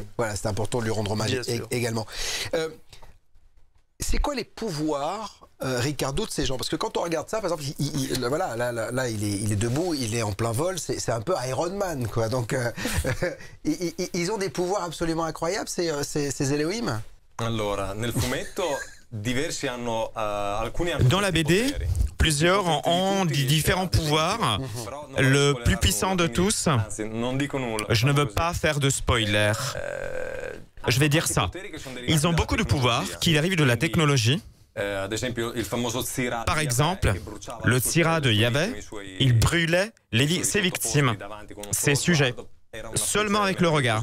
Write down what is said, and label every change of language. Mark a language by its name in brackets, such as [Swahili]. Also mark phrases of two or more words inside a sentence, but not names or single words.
[French] Voilà, c'est important de lui rendre hommage également. C'est quoi les pouvoirs, Ricardo, de ces gens? Parce que quand on regarde ça, par exemple, voilà, là il est debout, il est en plein vol, c'est un peu Iron Man, quoi. Donc, ils ont des pouvoirs absolument incroyables, ces Elohim. [Italian] Allora, nel fumetto, diversi hanno, alcuni hanno. [French] Dans la BD, plusieurs ont différents pouvoirs. Le plus puissant de tous, je ne veux pas faire de spoiler. Je vais dire ça. Ils ont beaucoup de pouvoirs qui arrivent de la technologie. Par exemple, le Tsira de Yahvé, il brûlait ses victimes, ses sujets, seulement avec le regard.